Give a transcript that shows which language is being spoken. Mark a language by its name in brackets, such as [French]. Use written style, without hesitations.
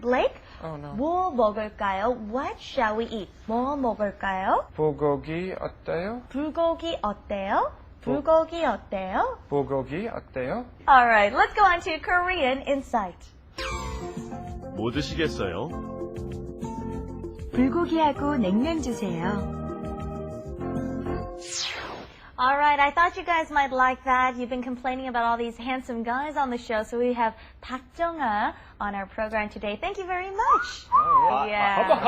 [English] Blake, Oh, no. [Korean] 뭐 먹을까요? [English] What shall we eat? [Korean] 뭐 먹을까요? 불고기 어때요? 불고기 어때요? 불고기 어때요? 불고기 어때요? [English] All right, let's go on to Korean Insight. [Korean] 뭐 드시겠어요? 불고기하고 냉면 주세요. [English] All right, I thought you guys might like that. You've been complaining about all these handsome guys on the show, so we have Park Jung-ah on our program today. Thank you very much. Yeah.